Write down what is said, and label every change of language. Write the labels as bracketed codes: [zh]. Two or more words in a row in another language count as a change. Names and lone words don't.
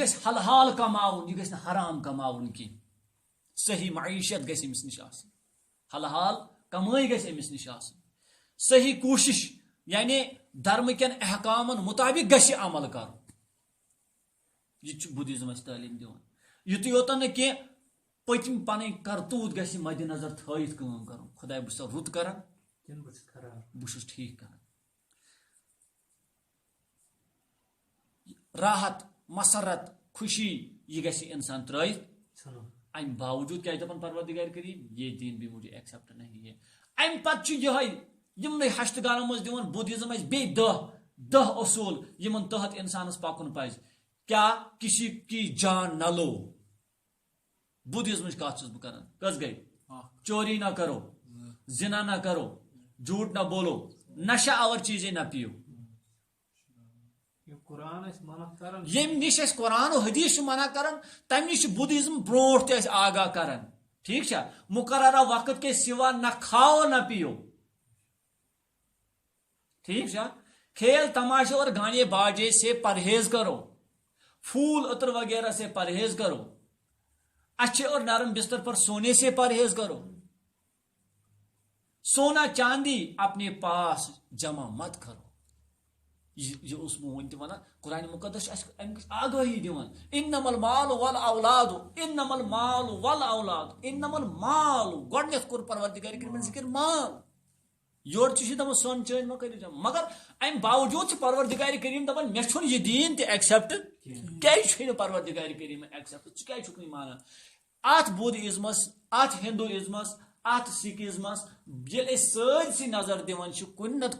[ks] گژھِ حلال کماوُن یہ گژھِ نہٕ حرام کماوُن کینٛہہ صحیح معیشت گژھِ أمِس نش آسٕنۍ حلال کمٲے گژھِ أمِس نش آسٕنۍ صحیح کوشش یعنی دھرم کٮ۪ن احکامن مطابق گژھِ عمل کرُن یہ چھُ بُدھِزم اسہِ تعلیٖم دِوان یُتُے یوتن نہٕ کینٛہہ پٔتِم پنٕنۍ کرتوٗت گژھِ مدِ نظر تھٲیِتھ کٲم کرُن خۄدایا بہٕ چھُسا رُت کران بہٕ چھُس ٹھیٖک کران راحت مسرت خوشی یہ گژھِ انسان ترٲیِتھ امہِ باوجوٗد کیٛاہ دپان پروردگار کریم [ur] یہ دین بھی مجھے ایکسپٹ نہیں ہے [ks] امہِ پتہٕ چھُ یِہوٚے یِمنٕے ہشتہٕ گانن منٛز دِوان بُدھِزم اسہِ بیٚیہِ 10 اصوٗل یِمن تحت انسانس پکُن پزِ کیا [ur] کسی کی جان نہ لو [ks] بُدھِزمٕچ کتھ چھُس بہٕ کران کٔژ گٔے [ur] چوری نہ کرو زنا نہ کرو جھوٹ نہ بولو نشہ آور چیزیں نہ پیو [ks] یم نش اس قرآن و حدیث منع کران تمہ نش بُدھِزم برونٹھ تہ آگاہ کران ٹھیک چھا [ur] مقررہ وقت کے سوا نہ کھاؤ نہ پیو [ks] ٹھیک چھا [ur] کھیل تماشے اور گانے باجے سے پرہیز کرو پھول عطر وغیرہ سے پرہیز کرو اچھے اور نرم بستر پر سونے سے پرہیز کرو سونا چاندی اپنے پاس جمع مت کرو [ks] یہ اس ون تہ ونان قرآن مقدس آگاہی دِوان [ar] انما المال والاولاد انما المال [ks] والاولاد انما المال گۄڈنیتھ کوٚر پروردگار کرمن ذکر مال یور چھِ دپان سۄن چٲنۍ ما کٔرِو جمع مگر امہِ باوجوٗد چھُ پروردگار کریم دپان مےٚ چھُنہٕ یہِ دین تہِ ایکسپٹ کیازِ چھُے نہٕ پروردگار کریم ایکسپٹ ژٕ کیازِ چھُکھ نہٕ مانان اتھ بُدھِزمس اتھ ہندوازمس ات سکھزمس ییٚلہِ أسۍ سٲرسٕے نظر دِوان چھِ کُنہِ نتہٕ